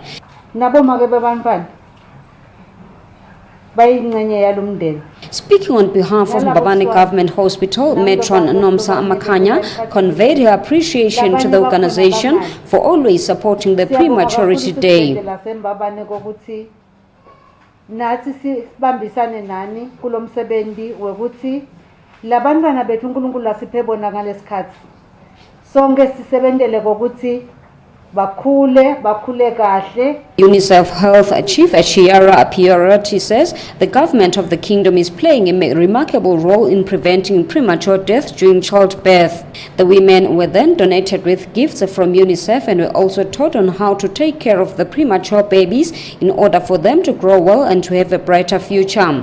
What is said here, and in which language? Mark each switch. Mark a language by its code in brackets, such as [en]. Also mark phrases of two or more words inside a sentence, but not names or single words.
[en] Speaking on behalf of Mbabane Government Hospital, Matron Nomsa Makanya conveyed her appreciation to the organization for always supporting the Prematurity Day. [zu] nathi sibambisane nani kulomsebenzi wekuthi labantwana bethu uNkulunkulu asiphe bona ngalesikhathi sonke sisebentele kokuthi bakhule kahle. [en] UNICEF Health Chief Chiara Prematurity says the government of the kingdom is playing a remarkable role in preventing premature death during childbirth. The women were then donated with gifts from UNICEF and were also taught on how to take care of the premature babies in order for them to grow well and to have a brighter future.